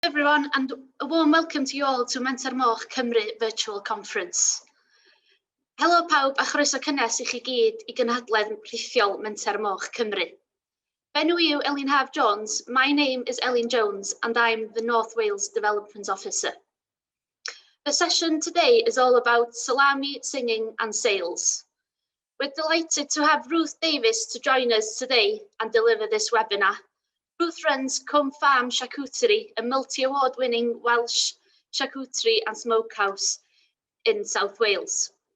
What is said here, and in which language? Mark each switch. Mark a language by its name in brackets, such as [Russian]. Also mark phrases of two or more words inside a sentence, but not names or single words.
[English] Everyone, and a warm welcome to you all to Menter Moch Cymru virtual conference. [Welsh] Helo pawb a chroeso cynnes i chi gyd i Cynhadledd rithiol Menter Moch Cymru. Enw yw Elin Haf Jones. [English] My name is Elin Jones and I'm the North Wales Development Officer. The session today is all about salami, singing and sales. We're delighted to have Ruth Davies to join us today and deliver this webinar. Ruth runs Cwm Farm Charcuterie, a multi-award-winning Welsh charcuterie and smokehouse in South Wales.